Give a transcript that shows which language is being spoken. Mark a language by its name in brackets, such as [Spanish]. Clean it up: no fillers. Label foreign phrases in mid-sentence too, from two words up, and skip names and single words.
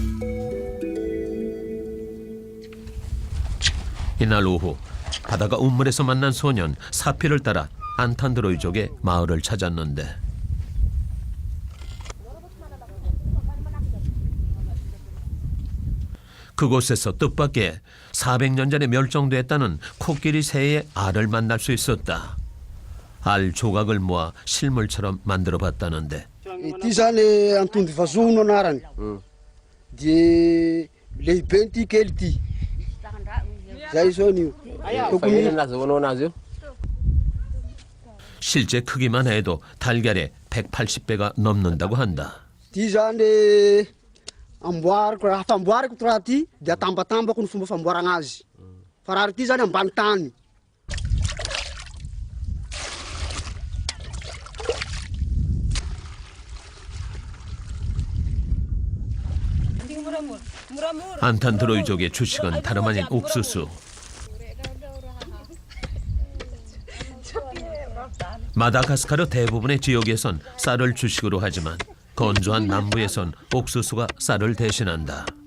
[Korean] 이날 오후 바다가 우물에서 만난 소년 사피를 따라 안탄드로이족의 마을을 찾았는데 그곳에서 뜻밖의 400년 전에 멸종됐다는 코끼리 새의 알을 만날 수 있었다. 알 조각을 모아 실물처럼 만들어 봤다는데 [Malagasy] Ity zany antony vazono anarany. Dia lehibe ity kely ity. Zay zao io. Tokony [Korean] 실제 크기만 해도 달걀의 180배가 넘는다고 한다. [Malagasy] ity zany amboariko raha famboariko raha ty dia atambatambako ny fomba famboarana azy. Fa raha ity zany ambany tany. [Korean] 안탄드로이족의 주식은 다름 아닌 옥수수. 마다가스카르 대부분의 지역에선 쌀을 주식으로 하지만 건조한 남부에선 옥수수가 쌀을 대신한다.